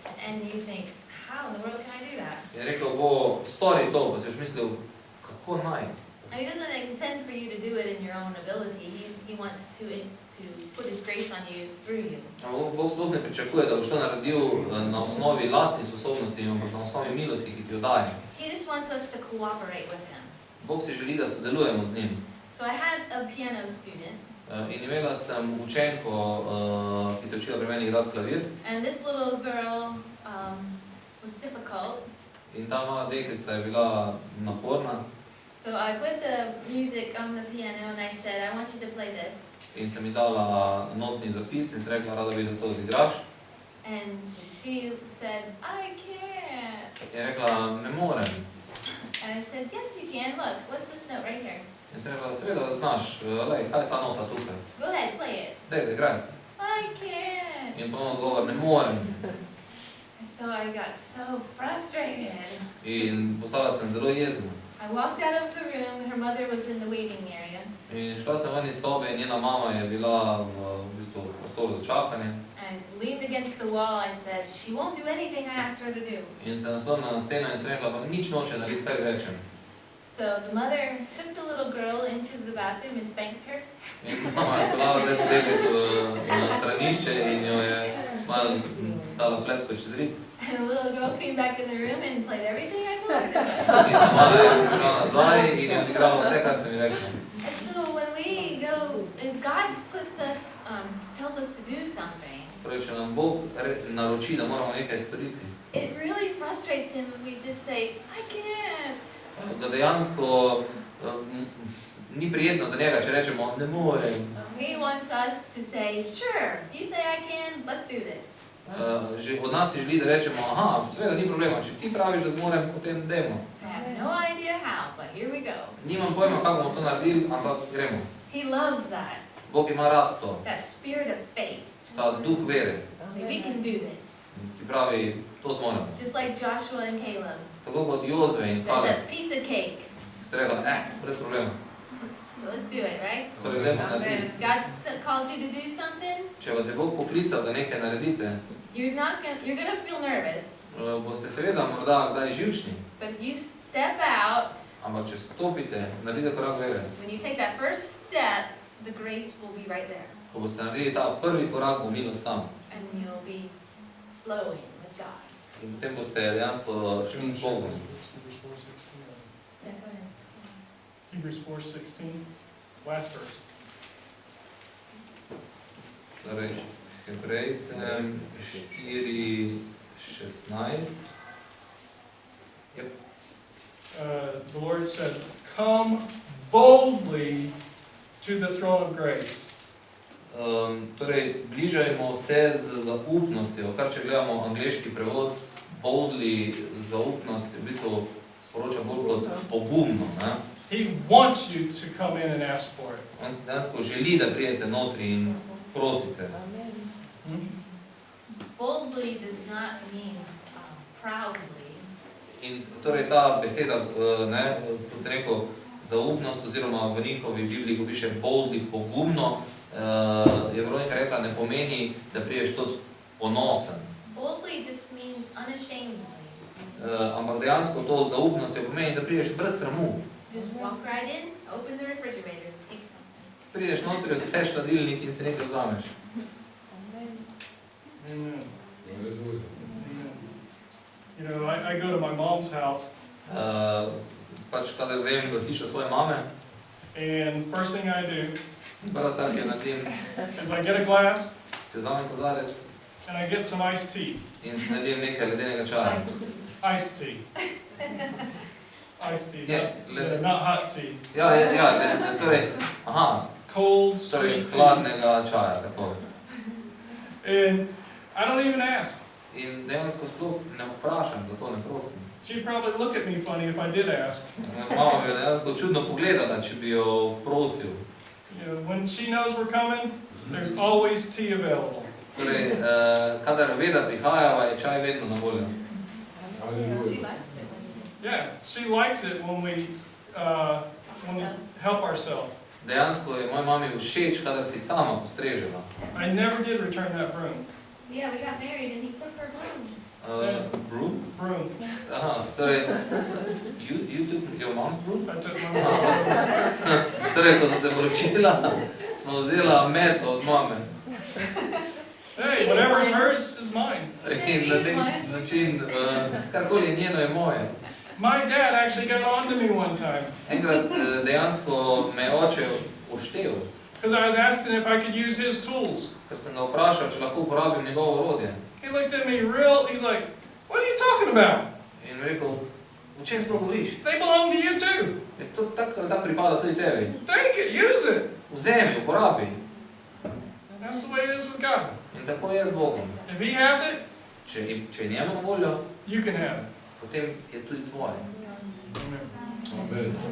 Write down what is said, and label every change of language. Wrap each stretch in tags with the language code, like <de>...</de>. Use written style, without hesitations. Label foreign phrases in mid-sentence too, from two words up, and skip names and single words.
<en>And you think, how in the world can I do that?</en> <sl>In rekel bo, stori to, pa si boš mislil, kako naj?</sl> <en>And He doesn't intend for you to do it in your own ability. He wants to put His grace on you through you.</en> <sl>Bog sploh ne pričakuje, da boš to naredil na osnovi lastnih sposobnosti, ampak na osnovi milosti, ki ti jo daje.</sl> <en>He just wants us to cooperate with Him.</en> <sl>Bog si želi, da sodelujemo z njim.</sl> <en>So I had a piano student.</en> <sl>In imela sem učenko, ki se je učila pri meni igrati klavir.</sl> <en>And this little girl was difficult.</en> <sl>In ta mala deklica je bila naporna.</sl> <en>So I put the music on the piano and I said, I want you to play this.</en> <sl>In sem ji dala notni zapis in sem rekla, rada bi, da to odigraš.</sl> <en>And she said, I can't.</en> <sl>In je rekla, ne morem.</sl> <en>And I said, yes, you can. Look, what's this note right here?</en> <sl>In sem rekla, seveda, da znaš, lej, kaj je ta nota tukaj?</sl> <en>Go ahead, play it.</en> <sl>Daj, zaigraj.</sl> <en>I can't.</en> <sl>In ponovno odgovor, ne morem.</sl> <en>I So I got so frustrated.</en> <sl>In postala sem zelo jezna.</sl> <en>I walked out of the room, her mother was in the waiting area.</en> <sl>In šla sem ven iz sobe in njena mama je bila v bistvu v prostoru za čakanje.</sl> <en>I just leaned against the wall, I said, she won't do anything I asked her to do.</en> <sl>In se naslonila na steno in sem rekla, pa nič noče narediti, kaj rečem.</sl> <en>So the mother took the little girl into the bathroom and spanked her.</en> <sl>In mama je pelala zdaj to deklico na stranišče in jo je malo dala plecko čez rit.</sl> <en>And the little girl came back in the room and played everything I told her to.</en> <sl>In ta mala je prišla nazaj in je odigrala vse, kar sem ji rekla.</sl> <en>And so when we go, and God puts us, tells us to do something,</en> <sl>Torej, če nam Bog naroči, da moramo nekaj storiti,</sl> <en>it really frustrates him when we just say, I can't.</en> <sl>da dejansko ni prijetno za njega, če rečemo, ne morem.</sl> <en>He wants us to say, sure, if you say I can, let's do this.</en> <sl>Že od nas si želi, da rečemo, aha, seveda ni problema, če ti praviš, da zmorem, potem dajmo.</sl> <en>I have no idea how, but here we go.</en> <sl>Nimam pojma, kako bomo to naredili, ampak gremo.</sl> <en>He loves that,</en> <sl>Bog ima rad to,</sl> <en>that spirit of faith.</en> <sl>ta duh vere,</sl> <en>We can do this.</en> <sl>ki pravi, to zmoremo.</sl> <en>Just like Joshua and Caleb.</en> <sl>Tako kot Jozue in</sl> <en>That's</en> <sl>Kaleb,</sl> <en>a piece of cake.</en> <sl>ste rekla, brez problema.</sl> <en>So let's do it, right?</en> <sl>Torej, gremo narediti.</sl> <en>If God's called you to do something,</en> <sl>Če vas je Bog poklical, da nekaj naredite,</sl> <en>you're gonna feel nervous.</en> <sl>boste seveda morda kdaj živčni,</sl> <en>But if you step out,</en> <sl>ampak če stopite, naredite korak vere.</sl> <en>when you take that first step, the grace will be right there.</en> <sl>Ko boste naredili ta prvi korak, bo milost tam.</sl> <en>And you'll be flowing with God.</en> <sl>In potem boste dejansko šli s Bogom.</sl> <en>Yeah, go ahead. Hebrews 4:16, last verse.</en> <sl>Torej, Hebrejcem 4:16.</sl> <en>The Lord said, come boldly to the throne of grace.</en> <sl>Torej, bližajmo se z zaupnostjo, kar če gledamo angleški prevod, boldly, zaupnost, v bistvu sporoča bolj kot pogumno. Ne?</sl> <en>He wants you to come in and ask for it.</en> <sl>On dejansko želi, da prijete notri in prosite.</sl> <en>Boldly does not mean proudly.</en> <sl>In torej ta beseda, kot sem rekel, zaupnost, oziroma v njihovi Bibliji, ko piše boldly, pogumno, je Veronika rekla, ne pomeni, da priješ tudi ponosen.</sl> <en>Boldly just means unashamedly.</en> <sl>Ampak dejansko to zaupnostjo pomeni, da priješ brez sramu.</sl> <en>Just walk right in, open the refrigerator, take something.</en> <sl>Priješ notri, odpreš hladilnik in si nekaj vzameš.</sl> <en>Amen. You know, I go to my mom's house,</en> <sl>Pač kadar grem v hišo svoje mame,</sl> <en>and first thing I do</en> <sl>prva stvar, ki jo naredim,</sl> <en>is I get a glass</en> <sl>si vzamem kozarec</sl> <en>and I get some iced tea.</en> <sl>in si naredim nekaj ledenega čaja.</sl> <en>Iced tea. Iced tea, Yeah, not hot tea.</en> <sl>Torej,</sl> <en>Cold,</en> <sl>torej</sl> <en>sweet tea.</en> <sl>hladnega čaja, tako.</sl> <en>And I don't even ask.</en> <sl>In dejansko sploh ne vprašam, zato ne prosim.</sl> <en>She'd probably look at me funny if I did ask.</en> <sl>Mama bi jo dejansko čudno pogledala, če bi jo prosil.</sl> <en>You know, when she knows we're coming, there's always tea available.</en> <sl>Torej, kadar ve, da prihajava, je čaj vedno na voljo.</sl> <en>She likes it when you Yeah, she likes it when we help ourselves.</en> <sl>Dejansko je moji mami všeč, kadar si sama postreževa.</sl> <en>I never did return that broom. Yeah, we got married and he took her home. Broom? Broom.</en> <sl>Aha, torej,</sl> <en>you took your mom's broom? I took my mom.</en> <sl>Torej, ko smo se poročila, smo vzela metlo od mame.</sl> <en>Hey, whatever's hers is mine.</en> <sl>In na nek način, karkoli je njeno, je moje.</sl> <en>My dad actually got on to me one time</en> <sl>Enkrat dejansko me je oče uštel,</sl> <en>because I was asking if I could use his tools.</en> <sl>ker sem ga vprašal, če lahko uporabim njegovo orodje.</sl> <en>He looked at me he's like, what are you talking about?</en> <sl>In rekel, o čem sploh govoriš?</sl> <en>They belong to you too.</en> <sl>Je to tako ali tako pripada tudi tebi.</sl> <en>Take it, use it.</en> <sl>Vzemi, uporabi.</sl> <en>That's the way it is with God.</en> <sl>In tako je z Bogom.</sl> <en>If he has it,</en> <sl>Če je njemu voljo,</sl> <en>you can have it.</en> <sl>potem je tudi tvoje.</sl> <en>Amen.</en>